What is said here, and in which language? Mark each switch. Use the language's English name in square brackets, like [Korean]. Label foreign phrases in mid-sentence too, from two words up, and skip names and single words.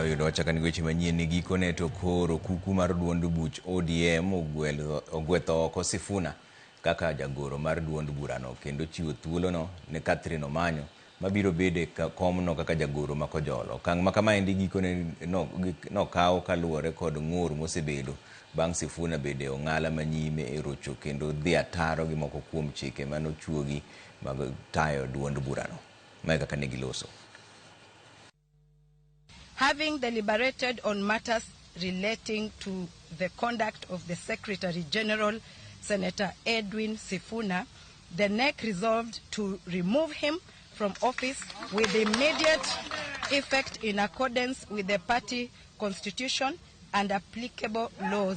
[Luo (Kenya and Tanzania)] yudo wachaka ni weche manyien ni gikone to koro kuku mar duond buch ODM ogwetho oko Sifuna kaka jagoro mar duond burano kendo chiwo thuolono ne Catherine Omanyo mabiro bede komno kaka jagoro makojolo. Kang' makamaendi gikone nokaw kaluwore kod ng'ur mosebedo bang' Sifuna bede ong'ala manyime e rocho kendo dhi ataro gi moko kuom chike manochuogi mag tayo duond burano. [English] Having deliberated on matters relating to the conduct of the Secretary General, Senator Edwin Sifuna, the NEC resolved to remove him from office with immediate effect in accordance with the party constitution and applicable laws.